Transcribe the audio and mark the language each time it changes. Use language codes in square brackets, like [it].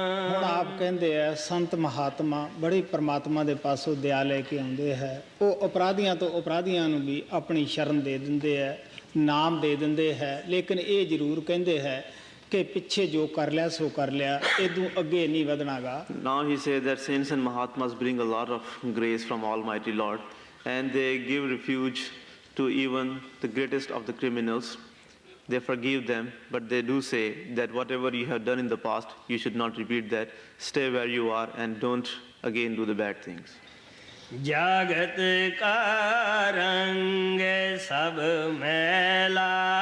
[pa] ਹੁਣ ਆਪ ਕਹਿੰਦੇ ਆ ਸੰਤ ਮਹਾਤਮਾ ਬੜੇ ਪਰਮਾਤਮਾ ਦੇ ਪਾਸੋਂ ਦਇਆ ਲੈ ਕੇ ਆਉਂਦੇ ਹੈ। ਉਹ ਅਪਰਾਧੀਆਂ ਤੋਂ ਅਪਰਾਧੀਆਂ ਨੂੰ ਵੀ ਆਪਣੀ ਸ਼ਰਨ ਦੇ ਦਿੰਦੇ ਹੈ, ਨਾਮ ਦੇ ਦਿੰਦੇ ਹੈ, ਲੇਕਿਨ ਇਹ ਜ਼ਰੂਰ ਕਹਿੰਦੇ ਹੈ ਕਿ ਪਿੱਛੇ ਜੋ ਕਰ ਲਿਆ ਸੋ ਕਰ ਲਿਆ, ਇਦੋਂ ਅੱਗੇ ਨਹੀਂ ਵਧਣਾਗਾ। [en] Now he says that saints and Mahatmas bring a lot of grace from Almighty Lord, and they give refuge to even the greatest of the criminals. they forgive them, but they do say that whatever you have done in the past, you should not repeat that. Stay where you are and don't again do the bad things. [hi] जागत का रंग सब मैला